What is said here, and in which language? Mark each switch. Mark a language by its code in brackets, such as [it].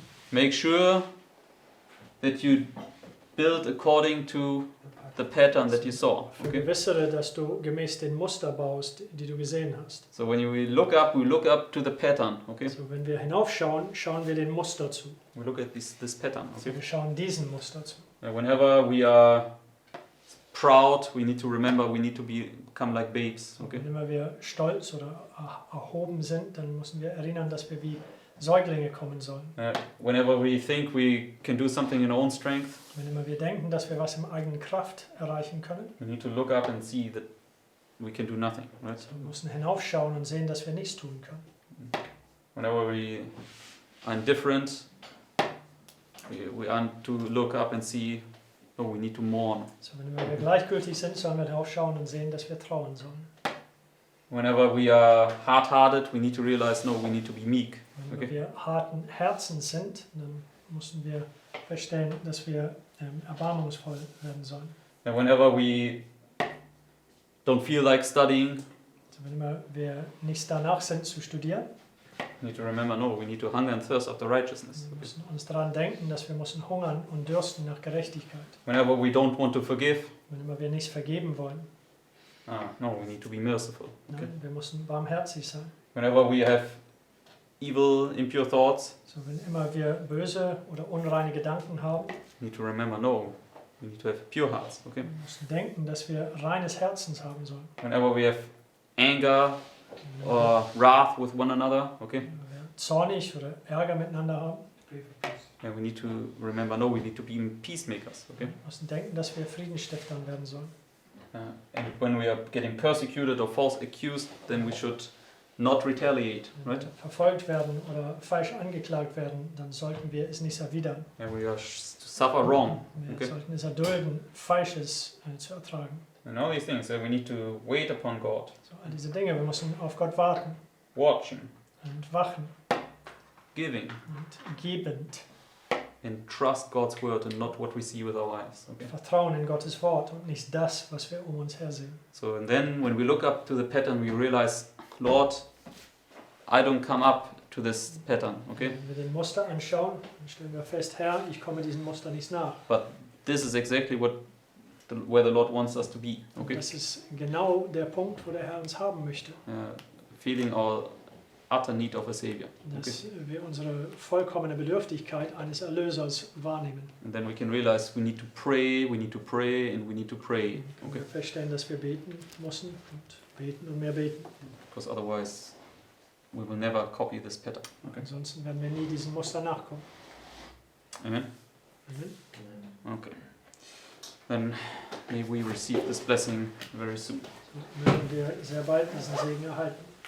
[en] Make sure that you build according to the pattern that you saw. Okay? [de] Vergewissere, dass du gemäß den Muster baust, die du gesehen hast. [en] So when we look up to the pattern. Okay? [de] So wenn wir hinaufschauen, schauen wir dem Muster zu. [en] We look at this pattern. [de] So [en] Okay? [de] wir schauen diesem Muster zu. [en] Whenever we are proud, we need to remember we need to become like babes. Okay? [de] Wenn immer wir stolz oder erhoben sind, dann müssen wir erinnern, dass wir wie Säuglinge kommen sollen. [en] Whenever we think we can do something in our own strength, [de] Wenn immer wir denken, dass wir was in eigener Kraft erreichen können, [en] we need to look up and see that we can do nothing. Right? [de] so wir müssen hinaufschauen und sehen, dass wir nichts tun können. [en] Whenever we are indifferent, we are to look up and see, oh, we need to mourn. [de] So wenn immer wir gleichgültig sind, sollen wir hinaufschauen und sehen, dass wir trauern sollen. [en] Whenever we are hard-hearted, we need to realize, no, we need to be meek. [de] Wenn [en] Okay. [de] wir harten Herzens sind, dann müssen wir feststellen, dass wir erbarmungsvoll werden sollen. [en] And whenever we don't feel like studying, [de] Also wenn immer wir nicht danach sind zu studieren, [en] we need to remember, no, we need to hunger and thirst after righteousness. [de] wir [en] Okay. [de] müssen uns daran denken, dass wir müssen hungern und dürsten nach Gerechtigkeit. [en] Whenever we don't want to forgive, [de] Wenn immer wir nicht vergeben wollen, [en] no, we need to be merciful. Okay. [de] nein, wir müssen barmherzig sein. [en] Whenever we have evil, impure thoughts, [de] So wenn immer wir böse oder unreine Gedanken haben, [en] we need to remember, no, we need to have pure hearts. Okay. [de] wir müssen denken, dass wir reines Herzens haben sollen. [en] Whenever we have anger [de] Wenn [en] or wrath with one another, okay, [de] wir zornig oder Ärger miteinander haben, [en] and we need to remember, no, we need to be peacemakers. Okay. [de] wir müssen denken, dass wir Friedensstiftern werden sollen. [en] And when we are getting persecuted or false accused, then we should not retaliate, [de] Wenn [en] right? [de] wir verfolgt werden oder falsch angeklagt werden, dann sollten wir es nicht erwidern. [en] And we are to suffer wrong. [de] Wir [en] Okay. [de] sollten es erdulden, Falsches zu ertragen. [en] And all these things, we need to wait upon God, [de] So, all diese Dinge, wir müssen auf Gott warten [en] watching, [de] und wachen [en] giving, [de] und gebend. [en] and trust God's word and not what we see with our eyes. Okay. [de] Vertrauen in Gottes Wort und nicht das, was wir um uns her sehen. [en] So and then when we look up to the pattern, we realize, Lord, I don't come up to this pattern. Okay. [de] Wenn wir den Muster anschauen, dann stellen wir fest, Herr, ich komme diesem Muster nicht nach. [en] But this is exactly where the Lord wants us to be. Okay. [de] Das ist genau der Punkt, wo der Herr uns haben möchte. [en] Feeling our utter need of a Savior. [de] Dass wir unsere vollkommene Bedürftigkeit eines Erlösers wahrnehmen. [en] And then we can realize we need to pray, and we need to pray. [de] Dann können [en] Okay. [de] wir feststellen, dass wir beten müssen und beten und mehr beten. [en] Because otherwise we will never copy this pattern. Okay. [de] Ansonsten werden wir nie diesem Muster nachkommen. [en] Amen. Amen. Okay. Then may we receive this blessing very soon. [de] So werden wir sehr bald diesen Segen erhalten.